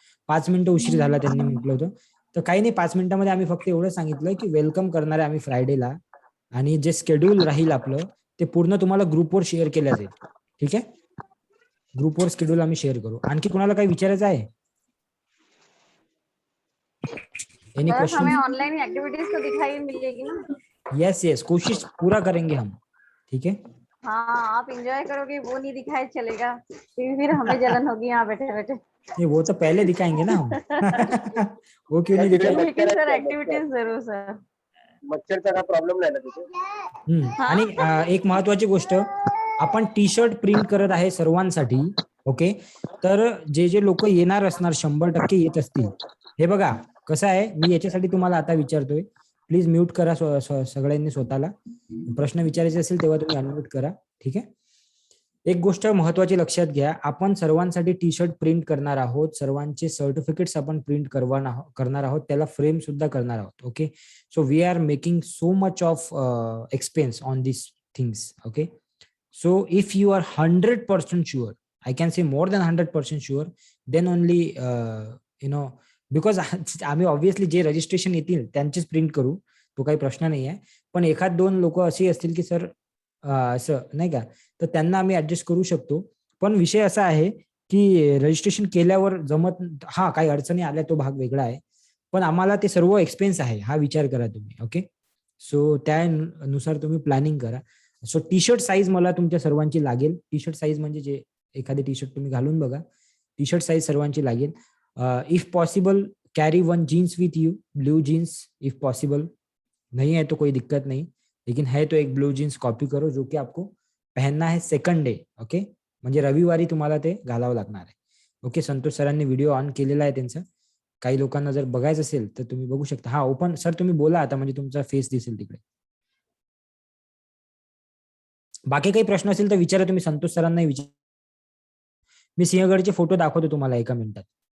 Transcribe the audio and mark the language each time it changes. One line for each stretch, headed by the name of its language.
Marathi: 5 मिनिटं उशीर झाला त्यांनी म्हटलं होतं, तर काही नाही, 5 मिनिटांमध्ये आम्ही फक्त एवढं सांगितलं की वेलकम करणार आहे आम्ही फ्रायडेला, आणि जे शेड्यूल राहील आपलं ते पूर्ण तुम्हाला ग्रुपवर शेअर केलं जाईल. ठीक आहे, ग्रुपवर शेड्यूल आम्ही शेअर करू. आणखी कोणाला काही विचारायचं आहे?
English: Any sir, question?
Hindi: हमें ऑनलाइन एक्टिविटीज तो दिखाई मिलेगी ना? यस, कोशिश पूरा करेंगे हम. ठीक है, हाँ, आप एंजॉय करोगे वो नहीं दिखाए चलेगा, क्योंकि फिर हमें जलन होगी यहाँ बैठे बैठे. नहीं वो तो पहले दिखाएंगे ना हम. वो क्यों नहीं दिखाएंगे? लेकिन सर एक्टिविटीज जरूर सर.
Marathi: मच्छरचा काय प्रॉब्लेम नाही ना तिथे? आणि एक महत्वाची गोष्ट, आपण टी शर्ट प्रिंट करत आहे सर्वांसाठी. ओके, तर जे लोक येणार असणार 100% येत असतील, हे बघा कसं आहे, मी याच्यासाठी तुम्हाला आता विचारतोय, प्लीज म्यूट करा सगळ्यांनी स्वतःला. प्रश्न विचारायचे असेल तेव्हा तुम्ही अनम्यूट करा. ठीक आहे, एक गोष्ट महत्वाची लक्षात घ्या, आपण सर्वांसाठी टी शर्ट प्रिंट करणार आहोत, सर्वांचे सर्टिफिकेट्स आपण प्रिंट करणार आहोत, त्याला फ्रेम सुद्धा करणार आहोत.
English: Okay, so we are making so much of expense on this things. Okay, so if you are 100% sure, I can say more than 100% sure, then only because
Marathi: आम्ही ऑब्व्हियसली जे registration येतील त्यांचेच प्रिंट करू, तो काही प्रश्न नाही आहे. पण एखाद दोन लोक असे असतील की सर असं नाही का, तर त्यांना आम्ही ऍडजस्ट करू शकतो. पण विषय असा आहे की रजिस्ट्रेशन केल्यावर जमत, हा काही अडचणी आल्या तो भाग वेगळा आहे, पण आम्हाला ते सर्व एक्सपेन्स आहे, हा विचार करा तुम्ही. ओके, सो त्यानुसार तुम्ही प्लॅनिंग करा. सो टी शर्ट साईज मला तुमच्या सर्वांची लागेल. टी शर्ट साईज म्हणजे जे एखादी टी शर्ट तुम्ही घालून बघा, टी शर्ट साईज सर्वांची लागेल.
English: If possible carry one jeans with you, blue jeans if possible.
Hindi: नहीं है तो कोई दिक्कत नहीं, लेकिन है तो एक ब्लू जीन्स कॉपी करो जो कि आपको पहनना है सेकंड डे.
Marathi: ओके, म्हणजे रविवारी तुम्हाला ते घालावं लागणार आहे. ओके, संतोष सरांनी व्हिडिओ ऑन केलेला आहे त्यांचा. काही लोकांना जर बघायचं असेल तर तुम्ही बघू शकता. हा ओपन सर तुम्ही बोला आता, म्हणजे तुमचा फेस दिसेल तिकडे. बाकी काही प्रश्न असेल तर विचारा तुम्ही, संतोष सरांना विचारा. मी सिंहगडचे फोटो दाखवतो तुम्हाला एका मिनिटात.